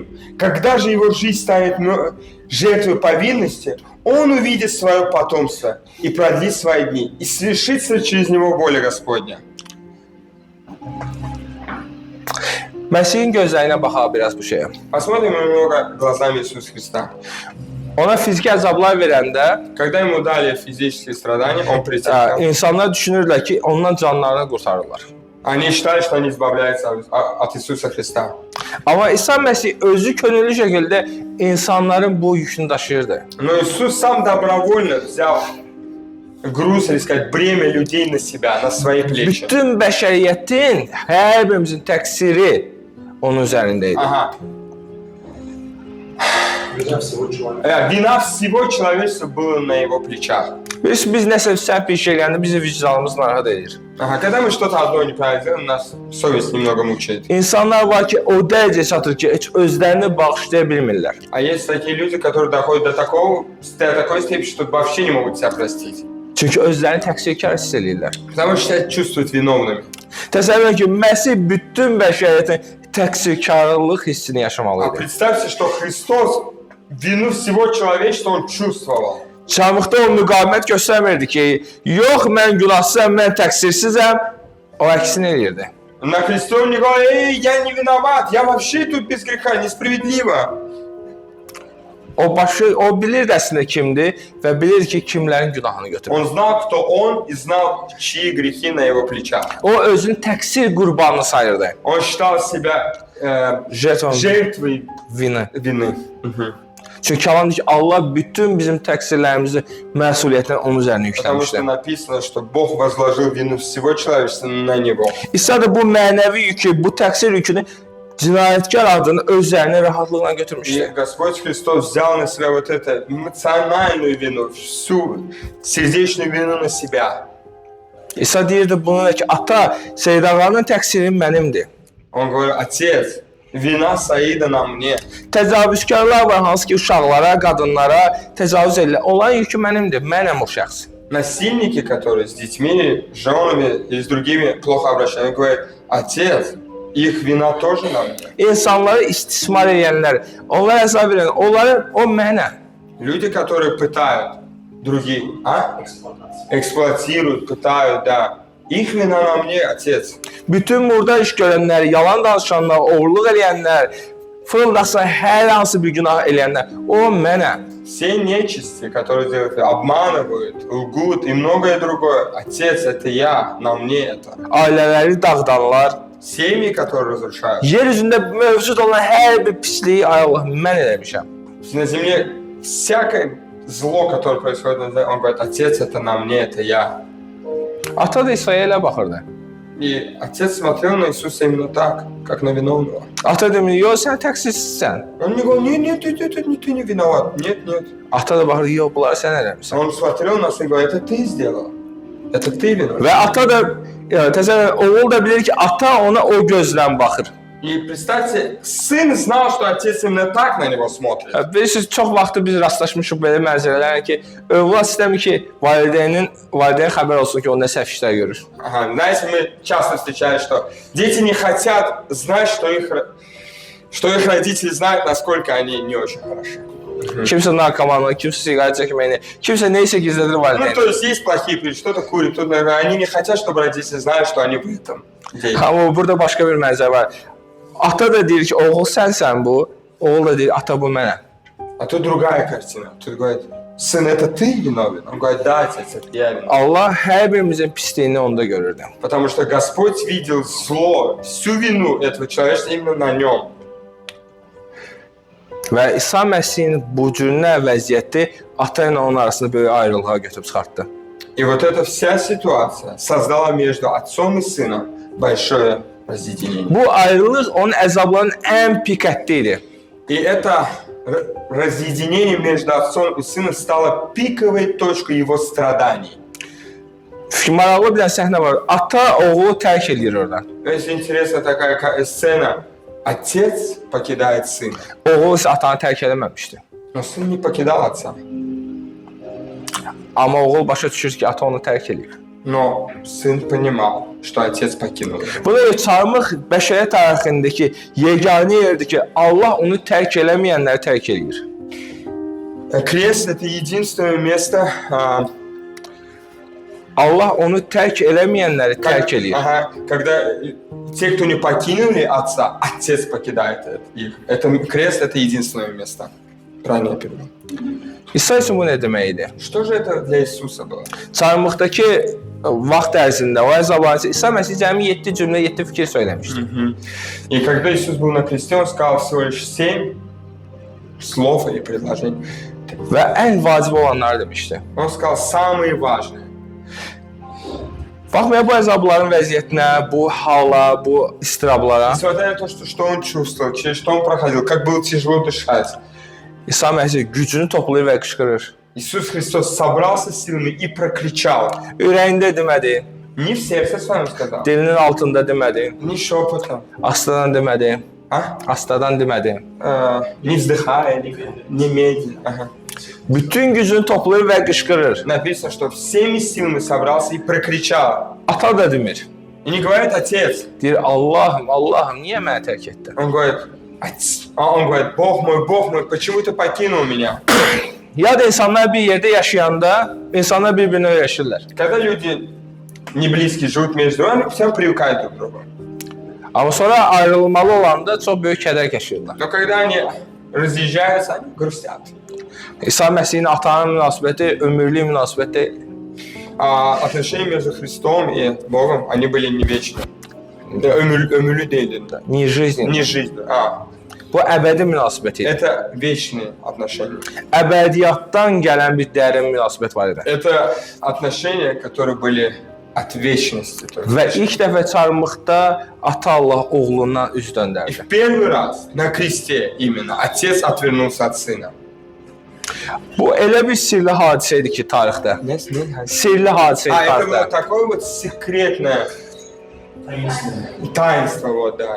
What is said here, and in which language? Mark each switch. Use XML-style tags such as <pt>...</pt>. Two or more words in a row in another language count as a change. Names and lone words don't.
<ru>Когда же его жизнь станет жертвой повинности, он увидит свое потомство и продлит свои дни, и свершится через него воля Господня.</ru> <az>Məsihin gözlərinə baxa biraz bu şeyə.</az> <ru>Посмотрим немного глазами Иисуса Христа.</ru> <az>Ona fiziki əzablar verəndə</az> <ru>Когда ему dали физические страдания, он претерпел.</ru> <az>insanlar düşünürlər ki, ondan canlarını qurtarırlar.</az> <ru>Они считали, что они избавляются от Иисуса Христа.</ru> <az>Amma İsa Məsih özü könüllü şəkildə insanların bu yükünü daşıyırdı.</az> <ru>Но Иисус сам добровольно взял груз, или сказать, бремя людей на себя, на свои плечи.</ru> <az>Bütün bəşəriyyətin, hər birimizin təqsiri onun üzərində idi.</az> <ru>Ага. Вина всего человечества была на его плечах.</ru> <az>Biz nəsə səhv bir şey eləyəndə bizi vicdanımız narahat edir.</az> <ru>Ага, когда мы что-то одно неправильно делаем, нас совесть немного мучает.</ru> <az>İnsanlar var ki, o dərəcəyə çatır ki, heç özlərini bağışlaya bilmirlər.</az> <ru>А есть такие люди, которые доходят до такой степени, что вообще не могут себя простить.</ru> <az>Çünki özlərini təqsirkar hiss edirlər.</az> <ru>Потому что себя чувствуют виновными.</ru> <az>Təsəvvür edin ki, Məsih bütün bəşəriyyətin təqsirkarlıq hissini yaşamalı</az> <ru>А</ru> <az>idi.</az> <ru>представьте, что Христос вину всего человечества Он чувствовал.</ru> <az>Çarmıqda o müqavimət göstərmirdi ki, yox mən günahsızam, mən təqsirsizəm. O əksini eləyirdi.</az> <ru>На Христе Он не говорил: эй, я не виноват, я вообще тут без греха, несправедливо.</ru> <az>O bilirdi əslində kimdir və bilirdi ki, kimlərin günahını götürür.</az> <ru>Он знал, кто Он, и знал, чьи грехи на Его плечах.</ru> <az>O özünü təqsir qurbanını sayırdı.</az> <ru>Он считал себя жертвой vины.</ru> <az>Çünki Kəlam deyir ki, Allah bütün bizim təqsirlərimizi məsuliyyətini onun üzərinə</az> <ru>Потому что</ru> <az>yüklənmişdir.</az> <ru>написано, что Бог возложил вину всего человечества на Него.</ru> <az>İsa da bu mənəvi yükü, bu təqsir yükünü cinayətkar adını öz üzərinə rahatlıqla</az> <ru>И</ru> <az>götürmüşdü.</az> <ru>Господь Христос взял на себя вот эту эмоциональную вину, всю сердечную вину на себя.</ru> <az>İsa deyirdi bununla ki, ata, Seydağanın təqsiri mənimdir. Он говорит: Отец, вина Саида на мне. Təcavüzkarlar var, hansı ki uşaqlara, qadınlara təcavüz edirlər. Onların yükü mənimdir, mənəm o şəxs.</az> <ru>Насильники, которые с детьми, женами и с другими плохо обращаются, он говорит: Отец, их вина тоже на мне.</ru> <az>İnsanları istismar edənlər, onlara əzab verən, o mənəm.</az> <ru>Люди, которые pытают других, эксплуатируют, пытают, да. Их вина на мне, Отец.</ru> <az>Bütün burada iş görənlər, yalan danışanlar, oğurluq edənlər, fırıldasa hər hansı bir günah edənlər, o mənəm.</az> <ru>Все нечисти, которые делают, обманывают, лгут и многое другое. Отец, это я, на мне это.</ru> <az>Ailələri dağıdanlar,</az> <ru>Семьи, которые разрушают.</ru> <az>yer üzündə mövcud olan hər bir pisliyi ay Allah mən eləmişəm.</az> <ru>На земле всякое зло, которое происходит на земле, он говорит: Отец, это на мне, это я.</ru> <az>Ata da İsa'ya elə baxırdı.</az> <ru>И Отец смотрел на Иисуса именно так, как на виновного.</ru> <az>Ata demir, yox sən təqsirsizsən.</az> <ru>Он не говорил: нет, ты не виноват, нет.</ru> <az>Ata da baxır, yox bunları sən eləmisən.</az> <ru>Он смотрел на нас и говорит: это ты сделал, это ты виноват.</ru> <az>Və ata da təsəvvür, oğul da bilir ki, ata ona o gözlə baxır.</az> <ru>И представьте, сын знал, что отец именно так на него смотрит.</ru> <az>Bilirsiniz, çox vaxtı biz rastlaşmışıq belə mənzərələrlə ki, övlad istəmir ki, valideyn xəbər olsun ki, o nə səhv işlər görür.</az> <ru>Ага, знаете, мы часто встречаем, что дети не хотят знать, что их родители знают, насколько они не очень хороши.</ru> <az>Kimsə narkomanlıq, kimsə siqaret çəkməyini, kimsə neysə gizlədir</az> <ru>Ну,</ru> <az>valideyn.</az> <ru>то есть есть плохие причины, кто-то курит, кто-то, они не хотят, чтобы родители знали, что они в этом деле.</ru> <az>Amma burada başqa bir mənzərə var. Ata da deyir ki, oğul sənsən bu, oğul da deyir, ata bu mənəm.</az> <ru>А тут другая картина. Тут говорит: сын, это ты виновен? Он говорит: да, отец, это я виноват.</ru> <az>Allah hər birimizin pisliyini onda görürdü.</az> <ru>Потому что Господь видел зло, всю вину этого человечества именно на нем.</ru> <az>Və İsa Məsihin bu cürünə vəziyyəti ata ilə onun arasında böyük ayrılığa götürüb çıxartdı.</az> <ru>И вот эта вся ситуация создала между отцом и сыном большое разъединение.</ru> <az>Bu ayrılıq onun əzablarının ən piqətli idi.</az> <ru>И это разъединение между отцом и сыном стало пиковой точкой его страданий.</ru> <az>Maraqlı bir səhnə var. Ata oğlu tərk edir oradan.</az> <ru>Очень интересная такая сцена. Отец покидает сына,</ru> <az>Oğul isə atanı tərk eləməmişdi.</az> <ru>но сын не покидал отца.</ru> <az>Amma oğul başa düşür ki, ata onu tərk edir.</az> <ru>Но сын понимал, что отец покинул его.</ru> <az>Bu da çarmıq bəşəriyyət tarixindəki yeganə yerdir ki, Allah onu tərk eləməyənləri tərk edir.</az> <ru>Крест — это единственное место,</ru> <az>Allah onu tərk eləməyənləri tərk edir.</az> <ru>когда те, кто не покинули отца, отец покидает их. Это крест — это единственное место. Правильно я перевел.</ru> <az>İsa üçün bu nə demək idi?</az> <ru>Что же это для Иисуса было?</ru> <az>Çarmıqdakı vaxt ərzində o əzablarında İsa Məsih cəmi 7 cümlə, 7 fikir söyləmişdi.</az> <ru>И когда Иисус был на кресте, Он сказал всего лишь 7 слов или предложений.</ru> <az>Və ən vacib olanları demişdi.</az> <ru>Он сказал самые важные.</ru> <az>Baxmayaraq bu əzabların vəziyyətinə, bu hala, bu istirablara</az> <ru>Несмотря на то, что он чувствовал, через что он проходил, как было тяжело дышать,</ru> <az>İsa Məsih gücünü toplayır və qışqırır.</az> <ru>Иисус Христос собрался с силами и прокричал.</ru> <az>Ürəyində demədi,</az> <ru>Не в сердце своем сказал,</ru> <az>dilinin altında demədi,</az> <ru>не шепотом,</ru> <az>astadan demədi, а? astadan demədi.</az> <ru>Не вздыхая, не медленно. Ага.</ru> <az>bütün gücünü toplayır və qışqırır.</az> <ru>Написано, что всеми силами собрался и прокричал.</ru> <az>Ata da demir.</az> <ru>И не говорит отец.</ru> <az>Deyir, Allahım, Allahım, niyə məni tərk etdin?</az> <ru>Он говорит, Бог мой, почему ты покинул меня?</ru> <az>Yad insanlar bir yerdə yaşayanda, insanlar bir-birinə öyrəşirlər.</az> <ru>Когда люди не близкие живут между вами, все привыкают друг к другу.</ru> <az>Amma sonra ayrılmalı olanda çox böyük kədər keçirirlər.</az> <ru>Но когда они разъезжаются, они грустят.</ru> <az>İsa Məsihin atanın münasibəti ömürlük münasibət deyil.</az> <ru>А отношения между Христом и Богом, они были не вечны. Да,</ru> <az>ömürlü değildi.</az> <ru>Не жизнь. Не жизнь.</ru> <az>Bu əbədi münasibət idi.</az> <ru>Это вечные отношения.</ru> <az>Əbədiyyatdan gələn bir dərin münasibət var idi.</az> <ru>Это отношения, которые были от вечности.</ru> <az>Və ilk dəfə çarmıqda ata Allah oğlundan üz</az> <ru>И</ru> <az>döndərdi.</az> <ru>в первый раз на кресте именно отец отвернулся от сына.</ru> <az>Bu elə bir sirli hadisə idi ki, tarixdə. Sirli hadisə idi</az> <ru>Это было</ru> <az>tarixdə.</az> <ru>такое вот секретное таинство, вот, да.</ru>